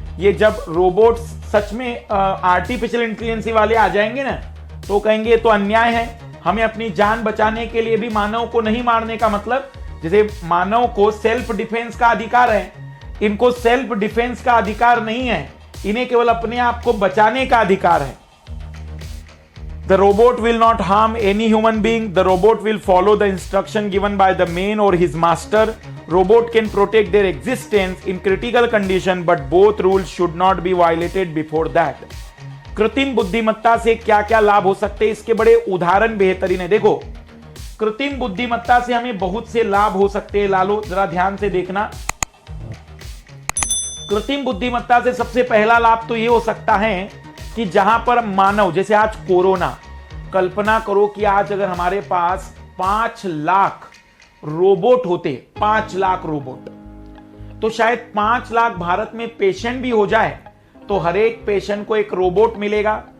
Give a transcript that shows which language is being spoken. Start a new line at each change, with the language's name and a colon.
Hindi: ये जब रोबोट सच में आर्टिफिशियल इंटेलिजेंस वाले आ जाएंगे ना, तो कहेंगे ये तो अन्याय है, हमें अपनी जान बचाने के लिए भी मानव को नहीं मारने का मतलब, जैसे मानव को सेल्फ डिफेंस का अधिकार है, इनको सेल्फ डिफेंस का अधिकार नहीं है, इन्हें केवल अपने आप को बचाने का अधिकार है।
English: The robot will not harm any human being. The robot will follow the instruction given by the man or his master. Robot can protect their existence in critical condition, but both rules should not be violated before that.
Hindi: कृत्रिम बुद्धिमत्ता से क्या क्या लाभ हो सकते हैं, इसके बड़े उदाहरण बेहतरीन है। देखो, कृत्रिम बुद्धिमत्ता से हमें बहुत से लाभ हो सकते हैं। लालो जरा ध्यान से देखना। कृत्रिम बुद्धिमत्ता से सबसे पहला लाभ तो ये हो सकता है कि जहां पर मानव, जैसे आज कोरोना, कल्पना करो कि आज अगर हमारे पास 5 लाख रोबोट होते, 5 लाख रोबोट, तो शायद 5 लाख भारत में पेशेंट भी हो जाए तो हर एक पेशेंट को एक रोबोट मिलेगा।